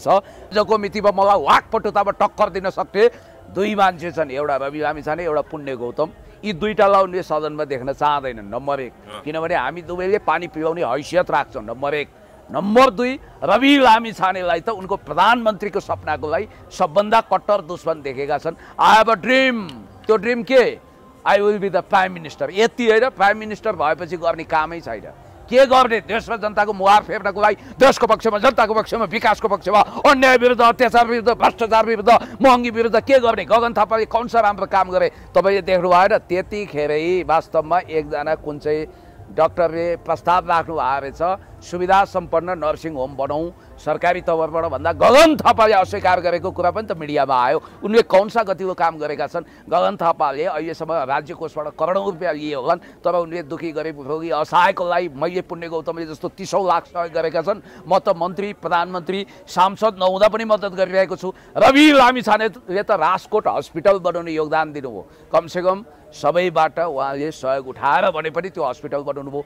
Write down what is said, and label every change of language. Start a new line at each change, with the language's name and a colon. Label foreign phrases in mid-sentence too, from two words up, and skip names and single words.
Nepali: जको मितिमा मलाई वाकपटुतामा टक्कर दिन सक्ने दुई मान्छे छन्, एउटा रवि लामिछाने, एउटा पुण्य गौतम। यी दुईटालाई उनले सदनमा देख्न चाहँदैनन्, नम्बर 1। किनभने हामी दुवैले पानी पिलाउने हैसियत राख्छौँ, नम्बर 1। नम्बर 2, रवि लामिछानेलाई त उनको प्रधानमन्त्रीको सपनाको लागि सबभन्दा कट्टर दुश्मन देखेका छन्।
English: I have a dream.
Nepali: त्यो ड्रिम के?
English: I will be the prime minister.
Nepali: यति होइन,
English: prime minister
Nepali: भएपछि गर्ने कामै छैन। के गर्ने? देश र जनताको मुहार फेर्नको लागि देशको पक्षमा, जनताको पक्षमा, विकासको पक्षमा, अन्याय विरुद्ध, अत्याचार विरुद्ध, भ्रष्टाचार विरुद्ध, महँगी विरुद्ध के गर्ने? गगन थापाले
Hindi: कौन सा
Nepali: राम्रो काम गरे तपाईँले देख्नु भएन? त्यतिखेरै वास्तवमा एकजना कुन चाहिँ डाक्टरले प्रस्ताव राख्नु भएको रहेछ, सुविधा सम्पन्न
English: nursing home
Nepali: बनाऊ सरकारी तवरबाट भन्दा गगन थापाले अस्वीकार गरेको कुरा पनि त मिडियामा आयो। उनले
Hindi: कौन सा
Nepali: गतिलो काम गरेका छन्? गगन थापाले अहिलेसम्म राज्य कोषबाट करोडौँ रुपियाँ लिए होलान्, तर उनले दुखी गरिब रोगी असहायको लागि मैले पुण्य गौतमले जस्तो 30औं लाख सहयोग गरेका छन्। म त मन्त्री, प्रधानमन्त्री, सांसद नहुँदा पनि मद्दत गरिरहेको छु। रवि लामिछानेले त राजकोट हस्पिटल बनाउने योगदान दिनुभयो, कमसेकम सबैबाट उहाँले सहयोग उठाएर भने पनि त्यो हस्पिटल बनाउनु भयो।